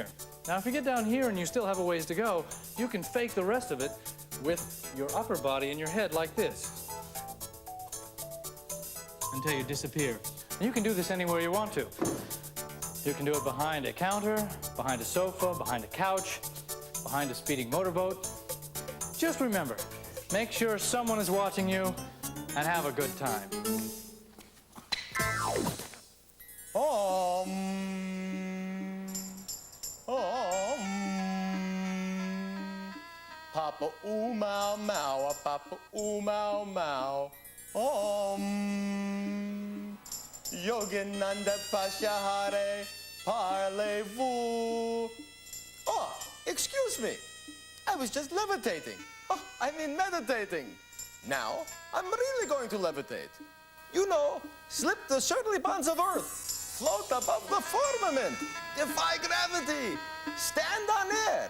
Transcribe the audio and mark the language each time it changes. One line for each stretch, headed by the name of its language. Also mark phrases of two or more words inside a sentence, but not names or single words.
English: Now, if you get down here and you still have a ways to go, you can fake the rest of it with your upper body and your head like this until you disappear. And you can do this anywhere you want to. You can do it behind a counter, behind a sofa, behind a couch, behind a speeding motorboat. Just remember, make sure someone is watching you and have a good time. Papa oo mau mau, papa oo mau mau. Yogananda Pashahare, parlez-vous. Oh, excuse me. I was just levitating. Oh, I mean meditating. Now, I'm really going to levitate. You know, slip the circly bonds of earth, float above the firmament, defy gravity, stand on air.